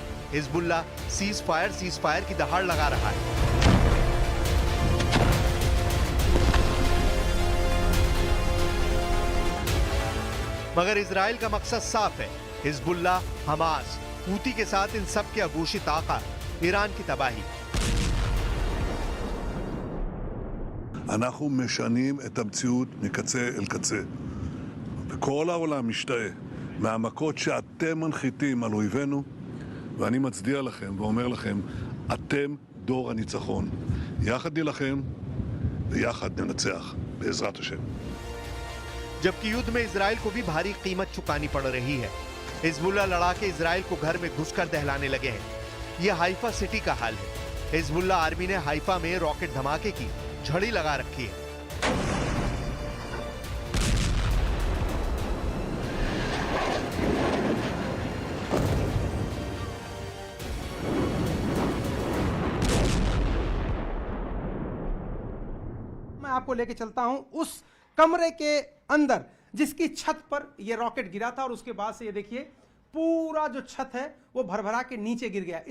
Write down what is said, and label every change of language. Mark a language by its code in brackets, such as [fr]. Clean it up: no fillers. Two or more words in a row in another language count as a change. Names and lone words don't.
[hi] हिजबुल्लाह [en] cease fire [hi] की दहाड़ लगा रहा है। मगर इजराइल का मकसद साफ है, हिजबुल्ला, हमास, हूती के साथ इन सब के अघोषित आका ईरान की तबाही। [he] אנחנו משנים את המציאות מקצה אל קצה. וכל העולם משתאה מהמכות שאתם מנחיתים על אויבינו, ואני מצדיע לכם ואומר לכם, אתם דור הניצחון. יחד נילחם ויחד ננצח, בעזרת השם. [hi] जबकि युद्ध में इजराइल को भी भारी कीमत चुकानी पड़ रही है। हिजबुल्ला लड़ाके इजराइल को घर में घुसकर दहलाने लगे हैं। यह हाइफा सिटी का हाल है। हिजबुल्ला आर्मी ने हाइफा में रॉकेट धमाके की झड़ी लगा रखी है। मैं आपको लेके चलता हूं उस कमरे के अंदर जिसकी छत पर यह रॉकेट गिरा था और उसके बाद से ये देखिए पूरा जो छत है वो भरभरा के नीचे गिर गया।